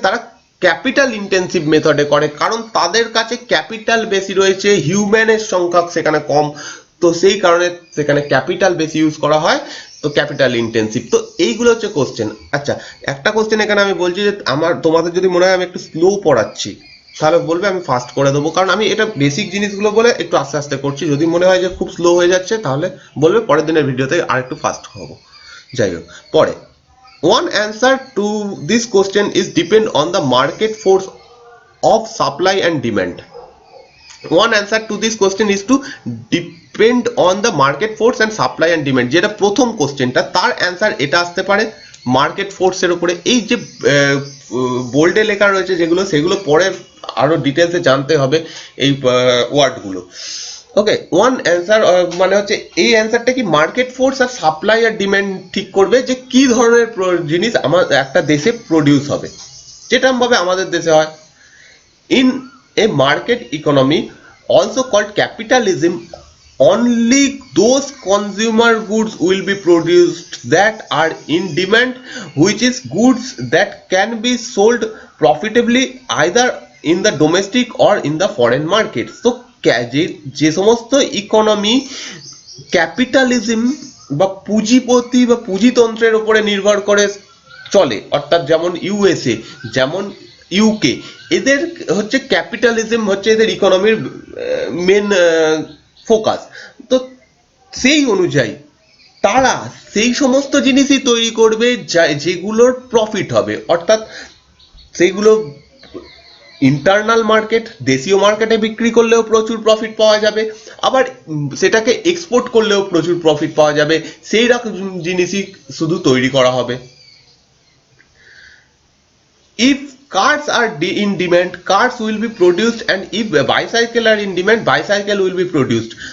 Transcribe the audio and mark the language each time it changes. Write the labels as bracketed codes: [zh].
[bn] তারা capital intensive মেথডে করে, কারণ তাদের কাছে ক্যাপিটাল বেশি রয়েছে, হিউম্যানের সংখ্যা সেখানে কম, তো সেই কারণে সেখানে ক্যাপিটাল বেশি ইউজ করা হয়, তো ক্যাপিটাল ইন্টেন্সিভ। তো এইগুলো হচ্ছে কোশ্চেন। আচ্ছা, একটা কোশ্চেন এখানে আমি বলছি যে তোমাদের যদি মনে হয় আমি একটু স্লো পড়াচ্ছি, তাহলে বলবে, আমি ফাস্ট করে দেবো, কারণ আমি এটা বেসিক জিনিসগুলো বলে একটু আস্তে আস্তে করছি। যদি মনে হয় যে খুব স্লো হয়ে যাচ্ছে, তাহলে বলবে পরের দিনের ভিডিওতে আর একটু ফাস্ট হবো। যাই হোক, পরে [en] one answer to this question is depend on the market force of supply and demand. One answer to this question is to depend on the market force and supply and demand. [bn] যেটা প্রথম কোশ্চেনটা, তার answer এটা আসতে পারে market ফোর্সের উপরে। এই যে বোল্ডে লেখা রয়েছে যেগুলো, সেগুলো পরে আরো ডিটেলসে জানতে হবে এই ওয়ার্ডগুলো। ওকে, ওয়ান অ্যান্সার মানে হচ্ছে এই অ্যান্সারটা কি মার্কেট ফোর্স আর সাপ্লাই আর ডিমান্ড ঠিক করবে যে কি ধরনের জিনিস আমার একটা দেশে প্রডিউস হবে, যেটা ভাবে আমাদের দেশে হয়। [en] In a market economy also called capitalism, only those consumer goods will be produced that are in demand, which is goods that can be sold profitably either in the domestic or in the foreign market. So [bn] যে সমস্ত economy capitalism বা পুঁজিপতি বা পুঁজিতন্ত্রের উপরে নির্ভর করে চলে, অর্থাৎ যেমন ইউএসএ, যেমন ইউকে, এদের হচ্ছে ক্যাপিটালিজম হচ্ছে এদের ইকোনমির মেন ফোকাস। তো সেই অনুযায়ী তারা সেই সমস্ত জিনিসই তৈরি করবে যেগুলোর প্রফিট হবে, অর্থাৎ সেইগুলো ইন্টারনাল মার্কেট, দেশীয় মার্কেটে বিক্রি করলেও প্রচুর প্রফিট পাওয়া যাবে, আবার সেটাকে এক্সপোর্ট করলেও প্রচুর প্রফিট পাওয়া যাবে, সেই রকম জিনিসই শুধু তৈরি করা হবে। [en] if cars are in demand, cars will be produced, and if bicycle are in demand, bicycle will be produced.